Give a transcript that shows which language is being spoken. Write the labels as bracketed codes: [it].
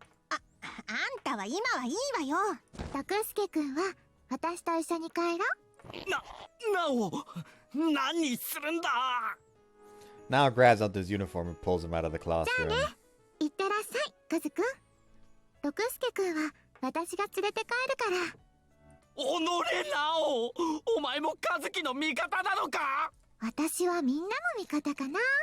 [ja] あんたは今はいいわよ。徳助くんは私と一緒に帰ろう。なお何するんだ。 [en] Now grabs out his uniform and pulls him out of the classroom. [ja] いってらっしゃい、カズくん。徳助くんは私が連れて帰るから。おのれなお、お前も和樹の味方なのか。私はみんなの味方かな。